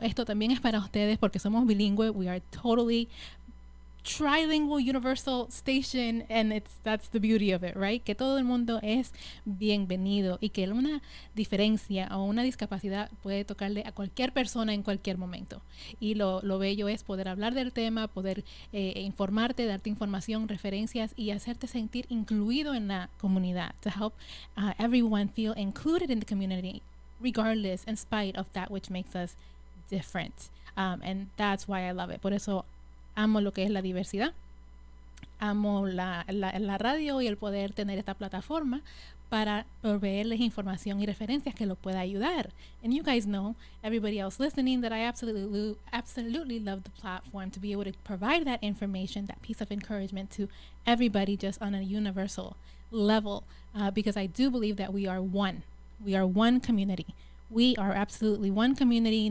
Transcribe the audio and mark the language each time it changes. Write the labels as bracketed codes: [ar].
[es] Esto también es para ustedes porque somos bilingües. [en] We are totally trilingual universal station, and that's the beauty of it, right? [es] Que todo el mundo es bienvenido y que una diferencia o una discapacidad puede tocarle a cualquier persona en cualquier momento. Y lo bello es poder hablar del tema, poder informarte, darte información, referencias y hacerte sentir incluido en la comunidad, [en] to help everyone feel included in the community, regardless, in spite of that which makes us different. And that's why I love it. [es] Por eso amo lo que es la diversidad, amo la radio y el poder tener esta plataforma para proveerles información y referencias que los pueda ayudar. [en] And you guys know, everybody else listening, that I absolutely love the platform to be able to provide that information, that piece of encouragement to everybody, just on a universal level, because I do believe that we are one. We are one community. We are absolutely one community.